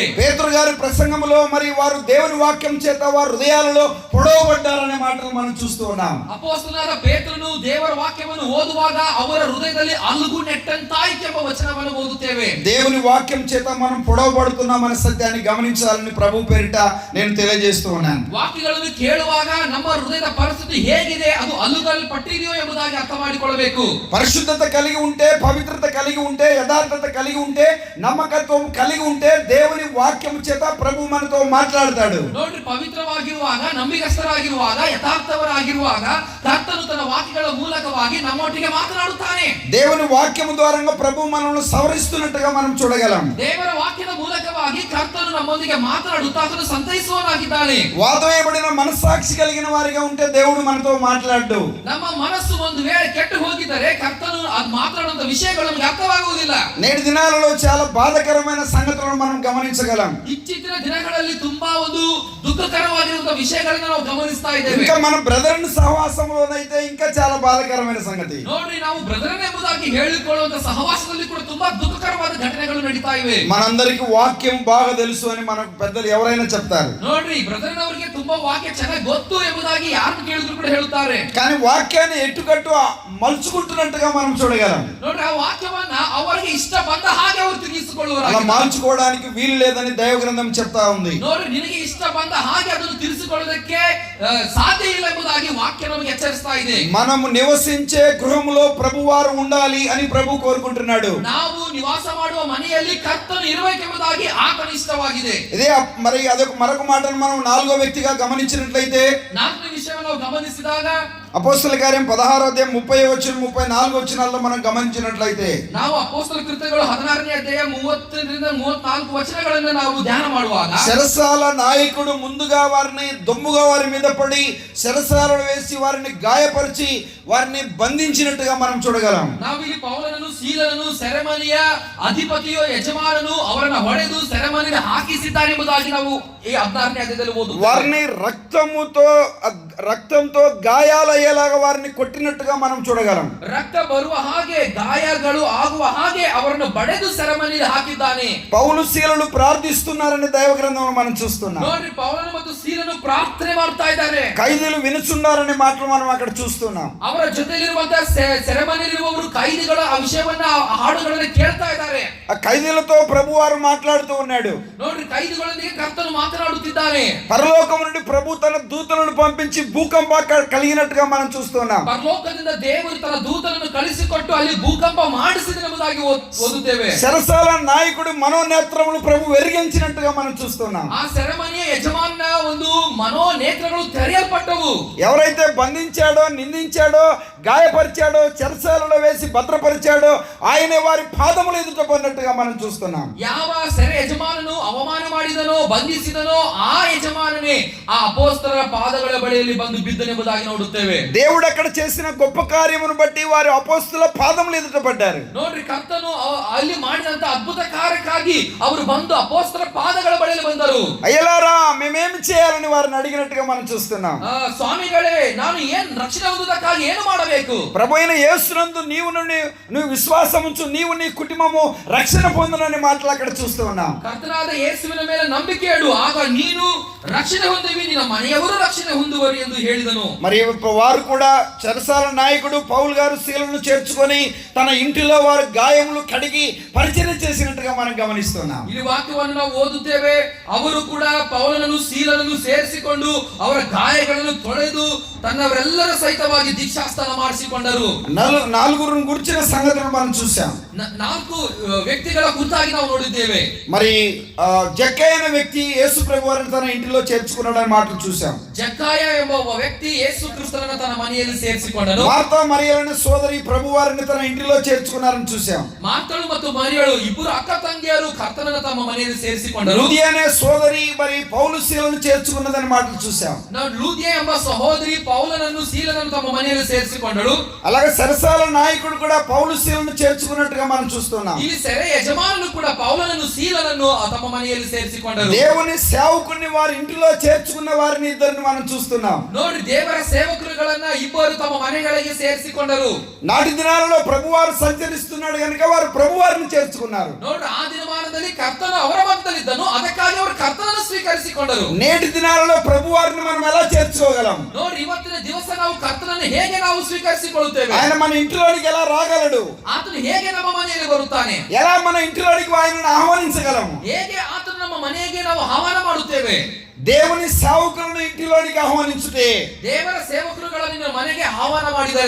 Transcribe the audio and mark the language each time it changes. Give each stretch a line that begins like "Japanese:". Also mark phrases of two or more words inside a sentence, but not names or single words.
Telugu: పేతురు గారి ప్రసంగంలో మరి వారు దేవుని వాక్యం చేత వారి హృదయాలలో పొడవబడ్డారనే మాటలు మనం చూస్తూ ఉన్నాం.
Kannada: ಅಪೊಸ್ತಲನಾದ ಪೇತ್ರನು ದೇವರ ವಾಕ್ಯವನ್ನು ಓದುವಾಗ ಅವರ ಹೃದಯದಲ್ಲಿ ಅಲುಗು ನೆಟ್ಟಂತಾಯಿತು ಎಂಬ ವಚನವನ್ನು ಓದುತ್ತೇವೆ.
Telugu: దేవుని వాక్యం చేత మనం పొడవబడుతున్నామనే సత్యాన్ని గమనించాలని ప్రభు పేరిట నేను తెలియజేస్తూ ఉన్నాను.
Kannada: ವಾಕ್ಯಗಳನ್ನು ಕೇಳುವಾಗ ನಮ್ಮ ಹೃದಯದ ಪರಿಸ್ಥಿತಿ ಹೇಗಿದೆ, ಅದು ಅಲುಗಲ್ಪಟ್ಟಿದೆಯೋ ಎಂಬುದಾಗಿ ಅರ್ಥ ಮಾಡಿಕೊಳ್ಳಬೇಕು.
Telugu: పరిశుద్ధత కలిగి ఉంటే, పవిత్రత కలిగి ఉంటే, యథార్థత కలిగి ఉంటే, నమ్మకత్వం కలిగి ఉంటే దేవుని వాక్యం చేత ప్రభు మనతో మాట్లాడతాడు.
Kannada: ನೋಡ್ರಿ, ಪವಿತ್ರವಾಗಿರುವಾಗ, ನಂಬಿಗಸ್ತರಾಗಿರುವಾಗ, ಯಥಾರ್ಥವರಾಗಿರುವಾಗ ಕರ್ತನು ತನ್ನ ವಾಕ್ಯಗಳ ಮೂಲಕವಾಗಿ ನಮ್ಮೊಟ್ಟಿಗೆ ಮಾತನಾಡುತ್ತಾನೆ.
Telugu: దేవుని వాక్యం ద్వారా ప్రభు మనల్ని సవరిస్తున్నట్టుగా మనం చూడగలం.
Kannada: ದೇವರ ವಾಕ್ಯದ ಮೂಲಕವಾಗಿ ಕರ್ತನು ನಮ್ಮೊಂದಿಗೆ ಮಾತನಾಡುತ್ತಾ ಅದನ್ನು ಸಂತೈಸುವನಾಗಿದ್ದಾನೆ.
Telugu: వాదవేయబడిన మనస్సాక్షి కలిగిన వారిగా ఉంటే దేవుడు మనతో మాట్లాడు.
Kannada: ನಮ್ಮ ಮನಸ್ಸು ಒಂದು ವೇಳೆ ಕೆಟ್ಟು ಹೋಗಿದ್ದರೆ ಕರ್ತನು ಅದು ಮಾತನಾಡುವಂತ ವಿಷಯಗಳು ನಮಗೆ ಅರ್ಥವಾಗುವುದಿಲ್ಲ.
Telugu: నేటి దినాలలో చాలా బాధకరమైన సంగతులను మనం గమనించగలం.
Kannada: ಇತ್ತೀಚಿನ ದಿನಗಳಲ್ಲಿ ತುಂಬಾ ಒಂದು ದುಃಖಕರವಾಗಿರುವಂತಹ ವಿಷಯಗಳನ್ನು ನಾವು ಗಮನಿಸ್ತಾ ಇದ್ದೇವೆ.
Telugu: ఇంకా మన బ్రదర్ సహవాసంలోనైతే ఇంకా చాలా బాధకరమైన సంగతి.
Kannada: ನೋಡ್ರಿ, ನಾವು ಬ್ರದರ್ ಎಂಬುದಾಗಿ ಹೇಳಿಕೊಳ್ಳುವಂತ ಸಹವಾಸದಲ್ಲಿ ಕೂಡ ತುಂಬಾ ದುಃಖಕರವಾದ ಘಟನೆಗಳು ನಡೀತಾ ಇವೆ.
Telugu: మనందరికి వాక్యం బాగా తెలుసు అని మనకు పెద్దలు ఎవరైనా చెప్తారు.
Kannada: ನೋಡ್ರಿ, ಬ್ರದರ್ ಅವರಿಗೆ ತುಂಬಾ ವಾಕ್ಯ ಚೆನ್ನಾಗಿ ಗೊತ್ತು ಎಂಬುದಾಗಿ ಯಾರು ಕೇಳಿದ್ರು ಕೂಡ ಹೇಳುತ್ತಾರೆ.
Telugu: కానీ వాక్యాన్ని ఎట్టుకట్టు మలుచుకుంటున్నట్టుగా మనం చూడగలం.
Kannada: ನೋಡ್ರಿ, ಆ ವಾಕ್ಯವನ್ನ ಅವರಿಗೆ ಇಷ್ಟ ಬಂದ ಹಾಗೆ ಅವರು ತಿರುಗಿಸಿಕೊಳ್ಳುವರು.
Telugu: అలా మార్చుకోవడానికి వీలు లేదని దైవ గ్రంథం చెప్తా ఉంది.
Kannada: ನೋಡ್ರಿ, ನಿನಗೆ ಇಷ್ಟ ಬಂದ ಹಾಗೆ ಅದನ್ನು ತಪ್ಪಿಸಿಕೊಳ್ಳೋದಕ್ಕೆ ಸಾಧ್ಯ ಇಲ್ಲ ಎಂಬುದಾಗಿ ವಾಕ್ಯ ನಮಗೆ ಎಚ್ಚರಿಸ್ತಾ ಇದೆ.
Telugu: మనము నివసించే గృహములో ప్రభువారు ఉండాలి అని ప్రభు కోరుకుంటున్నాడు.
Kannada: ನಾವು ನಿವಾಸ ಮಾಡುವ ಮನೆಯಲ್ಲಿ ಕರ್ತನು ಇರಬೇಕೆಂಬುದಾಗಿ ಆತನ ಇಷ್ಟವಾಗಿದೆ.
Telugu: ఇదే మరి అదొక మరొక మాటను మనం నాలుగో వ్యక్తిగా గమనించినట్లయితే,
Kannada: ನಾಲ್ಕನೇ ವಿಷಯವನ್ನು ನಾವು ಗಮನಿಸಿದಾಗ
Telugu: అపోస్తల కార్యం 16వ అధ్యాయం 30 వచనాల్లో మనం గమనించినట్లయితే,
Kannada: ನಾವು ಅಪೊಸ್ತಲ ಕೃತ್ಯಗಳು 16ನೇ ಅಧ್ಯಾಯ 30-34 వచనాలను ನಾವು ಧ್ಯಾನ ಮಾಡುವಾಗ
Telugu: చెరసాల నాయకుడు ముందుగా వారిని దొమ్ముగా వారి మీద పడి చెరసాలలో వేసి వారిని గాయపరిచి వారిని బంధించినట్టుగా మనం చూడగలం.
Kannada: ನಾವು ಇಲ್ಲಿ ಪೌಲನನ್ನು ಸೀಲನನ್ನು ಸೆರೆಮನೆಯ ಅಧಿಪತಿಯೋ ಯಜಮಾನನು ಅವರನ್ನು ಹೊಡೆದು ಸೆರೆಮನೆಗೆ ಹಾಕಿಸಿದ್ದಾರೆ ಎಂಬುದಾಗಿ ನಾವು ಈ 16ನೇ ಅಧ್ಯಾಯದಲ್ಲಿ ಓದುತ್ತೇವೆ.
Telugu: వారిని రక్తంతో గాయాలయ్యేలాగా వారిని కొట్టినట్టుగా మనం చూడగలం.
Kannada: ರಕ್ತ ಬರುವ ಹಾಗೆ ಗಾಯಗಳು ಆಗುವ ಹಾಗೆ ಅವರನ್ನು ಬಡೆದು ಸೆರೆಮನೆಗೆ ಹಾಕಿದ್ದಾನೆ.
Telugu: పౌలు శీలలు ప్రార్థిస్తున్నారని దైవ గ్రంథంలో మనం చూస్తున్నాం.
Kannada: ನೋಡ್ರಿ, ಪೌಲನು ಮತ್ತು ಸೀಲನು ಪ್ರಾರ್ಥನೆ ಮಾಡ್ತಾ ಇದ್ದಾರೆ.
Telugu: ఖైదీలు వినుచున్నారనే మాటలు మనం అక్కడ చూస్తున్నాం.
Kannada: ಅವರ ಜೊತೆಲಿರುವಂತಹ ಸೆರೆಮನೆಯಲ್ಲಿರುವವರು ಖೈದಿಗಳ ಆ ವಿಷಯವನ್ನ ಹಾಡುಗಳನ್ನು ಕೇಳ್ತಾ ಇದ್ದಾರೆ.
Telugu: ఆ ఖైదీలతో ప్రభువారు మాట్లాడుతూ ఉన్నాడు.
Kannada: ನೋಡ್ರಿ, ಖೈದಿಗಳೊಂದಿಗೆ ಕರ್ತನು ಮಾತನಾಡುತ್ತಿದ್ದಾನೆ.
Telugu: పరలోకం నుండి ప్రభు తన దూతలను పంపించి భూకంప కలిగినట్టుగా మనం చూస్తున్నాం.
Kannada: ಪರಲೋಕದಿಂದ ದೇವರು ತನ್ನ ದೂತನನ್ನು ಕಳಿಸಿಕೊಟ್ಟು ಅಲ್ಲಿ ಭೂಕಂಪ ಮಾಡಿಸಿದನೆಂಬುದಾಗಿ ಓದುತ್ತೇವೆ.
Telugu: చెరసాల నాయకుడు మనోనేత్రములు ప్రభు వెలిగించినట్టుగా మనం చూస్తున్నాం.
Kannada: ಆ ಸೆರೆಮನೆಯ ಯಜಮಾನನ ಒಂದು మనోనేత్రಗಳು తెరయల్పಟ್ಟವು.
Telugu: ఎవరైతే బంధించాడో, నిందించాడో, గాయపరిచాడో, చెరసాలలో వేసి భద్రపరిచాడో ఆయనే వారి పాదములు ఎదుట పడినట్టుగా మనం చూస్తున్నాం.
Kannada: ಯಾವ ಸೆರೆ ಯಜಮಾನನು ಅವಮಾನ ಮಾಡಿದನೋ, ಬಂಧಿಸಿದನೋ ಆ ಯಜಮಾನನೇ ಆ ಅಪೊಸ್ತಲರ ಪಾದಗಳ ಬಳಿಯಲ್ಲಿ ಬಂದು ಬಿದ್ದನೆಂಬುದಾಗಿ ನೋಡುತ್ತೇವೆ.
Telugu: దేవుడు అక్కడ చేసిన గొప్ప కార్యమును బట్టి వారి అపోస్తల పాదములు ఎదుట పడ్డారు.
Kannada: ನೋಡ್ರಿ, ಕರ್ತನು ಅಲ್ಲಿ ಮಾಡಿದಂತ ಅದ್ಭುತ ಕಾರ್ಯಕ್ಕಾಗಿ ಅವರು ಬಂದು ಅಪೊಸ್ತಲರ ಪಾದಗಳ ಬಳಿಯಲ್ಲಿ ಬಂದರು.
Telugu: అయ్యలారా మేమేమి చేయాలని వారిని అడిగినట్టుగా మనం చూస్తున్నాం.
Kannada: ಸ್ವಾಮಿಗಳೇ, ನಾನು ಏನ್ ರಕ್ಷಣೆ ಹೊಂದುವುದಕ್ಕಾಗಿ ಏನು ಮಾಡಬೇಕು?
Telugu: ప్రభు అయిన యేసునందు నువ్వు విశ్వాసం ఉంచు, నీవు నీ కుటుంబము రక్షణ పొందునని మాటలు అక్కడ చూస్తూ ఉన్నాం.
Kannada: ಕರ್ತನಾದ ಯೇಸುವಿನ ಮೇಲೆ ನಂಬಿಕೆ ಇಡು, ಆಗ ನೀನು ರಕ್ಷಣೆ ಹೊಂದುವಿ, ನಿನ್ನ ಮನೆಯವರು ರಕ್ಷಣೆ ಹೊಂದುವರು ಎಂದು ಹೇಳಿದನು.
Telugu: మరి వారు కూడా చెరసాల నాయకుడు పౌలు గారు శీలను చేర్చుకొని తన ఇంటిలో వారు గాయములు కడిగి పరిచర్య చేసినట్టుగా మనం గమనిస్తున్నాం.
Kannada: ಈ ವಾಕ್ಯವನ್ನು ನಾವು ಓದುತ್ತೇವೆ. ಅವರು ಕೂಡ ಪೌಲನನ್ನು ಸೀಲನನ್ನು ಸೇರಿಸಿಕೊಂಡು ಅವರ ಗಾಯಗಳನ್ನು ತೊಳೆದು ತನ್ನವರೆಲ್ಲರ ಸಹಿತವಾಗಿ ದೀಕ್ಷಾಸ್ನಾನ ಮಾಡಿಸಿಕೊಂಡರು.
Telugu: నాలుగురు గురించిన సంగతులను మనం చూసాం.
Kannada: 4 వ్యక్తిಗಳ ಕುರಿತಾಗಿ ನಾವು ನೋಡಿದ್ದೇವೆ.
Telugu: మరి జక్కయ్య అనే వ్యక్తి యేసు ప్రభు వారిని తన ఇంటిలో చేర్చుకున్నాడని మాటలు చూసాం.
Kannada: జక్కాయ ಎಂಬ ಒಬ್ಬ ವ್ಯಕ್ತಿ ಯೇಸು ಕ್ರಿಸ್ತನನ್ನು ತನ್ನ ಮನೆಯಲ್ಲಿ ಸೇರಿಸಿಕೊಂಡನು.
Telugu: మార్తా మరియలనే సోదరి ప్రభు వారిని తన ఇంటిలో చేర్చుకున్నారని చూసాం.
Kannada: మార్తಳು ಮತ್ತು మరియಳು ಇಬ್ಬರು ಅಕ್ಕ ತಂಗಿಯರು ಕರ್ತನನ್ನು ತಮ್ಮ ಮನೆಯಲ್ಲಿ ಸೇರಿಸಿಕೊಂಡರು.
Telugu: లూదియా అనే సోదరి మరి పౌలు శీలను చేర్చుకున్నదని మాటలు చూసాం.
Kannada: ನಾವು ಲೂದಿಯಾ ಎಂಬ ಸಹೋದರಿ ಪೌಲನನ್ನು ಸೀಲನನ್ನು ತಮ್ಮ ಮನೆಯಲ್ಲಿ ಸೇರಿಸಿಕೊಂಡಳು.
Telugu: అలాగే చెరసాల నాయకుడు కూడా పౌలు శీలను చేర్చుకున్నట్టుగా మనం చూస్తున్నాం.
Kannada: ಇಲ್ಲಿ ಸೆರೆ ಯಜಮಾನನು ಕೂಡ ಪೌಲನನ್ನು ಸೀಲನನ್ನು ತಮ್ಮ ಮನೆಯಲ್ಲಿ ಸೇರಿಸಿಕೊಂಡರು.
Telugu: దేవుని సేవకుని వారి ఇంటిలో చేర్చుకున్న వారిని ఇద్దరిని మనం చూస్తున్నాం.
Kannada: ನೋಡ್ರಿ, ದೇವರ ಸೇವಕರುಗಳನ್ನ ಇಬ್ಬರು ತಮ್ಮ ಮನೆಗಳಿಗೆ ಸೇರಿಸಿಕೊಂಡರು.
Telugu: నాటి దినాలలో ప్రభువారు సంచరిస్తున్నాడు కనుక వారు ప్రభువారిని చేర్చుకున్నారు.
Kannada: ನೋಡ್ರಿ, ಆ ದಿನಮಾನದಲ್ಲಿ ಕರ್ತನು ಅವರ ಮಧ್ಯದಲ್ಲಿದ್ದನು, ಅದಕ್ಕಾಗಿ ಅವರು ಕರ್ತನನ್ನು ಸ್ವೀಕರಿಸಿಕೊಂಡರು.
Telugu: నేటి దినాలలో ప్రభువారిని మనం ఎలా చేర్చుకోగలం?
Kannada: ನೋಡ್ರಿ, ಇವತ್ತಿನ ದಿವಸ ನಾವು ಕರ್ತನನ್ನು ಹೇಗೆ ನಾವು ಸ್ವೀಕರಿಸಿಕೊಳ್ಳುತ್ತೇವೆ?
Telugu: ఆయన మన ఇంటిలోనికి ఎలా రాగలడు?
Kannada: ಆತನು ಹೇಗೆ ನಮ್ಮ ಮನೆಯಲ್ಲಿ ಬರುತ್ತಾನೆ?
Telugu: ఎలా మన ఇంటిలోనికి ఆయనను ఆహ్వానించగలము?
Kannada: ಹೇಗೆ ಆತನು ನಮ್ಮ ಮನೆಗೆ ನಾವು ಆಹ್ವಾನ ಮಾಡುತ್ತೇವೆ?
Telugu: దేవుని సేవకులను ఇంటిలోనికి ఆహ్వానించుటే,
Kannada: ದೇವರ ಸೇವಕರುಗಳನ್ನು ನಿನ್ನ ಮನೆಗೆ ಆಹ್ವಾನ ಮಾಡಿದರೆ,